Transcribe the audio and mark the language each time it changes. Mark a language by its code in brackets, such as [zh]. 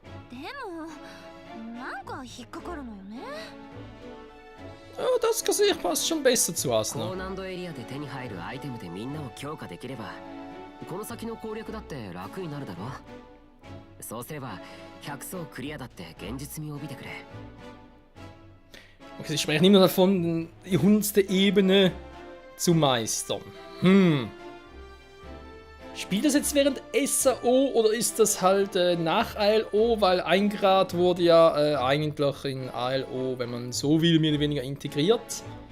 [ja] でも、なんか引っかかるのよね。 [de] Oh, das Gesicht passt schon besser zu [ja] 高 [de] Asuna. [ja] 難度エリアで手に入るアイテムでみんなを強化できれば、この先の攻略だって楽になるだろ。そうすれば100層クリアだって現実味を帯びてくれ。 [de] Okay, sie sprechen immer davon, die hundertste Ebene zu meistern. Spielt das jetzt während SAO oder ist das halt nach ALO? Weil 1 Grad wurde ja eigentlich in ALO, wenn man so will, mehr oder weniger integriert.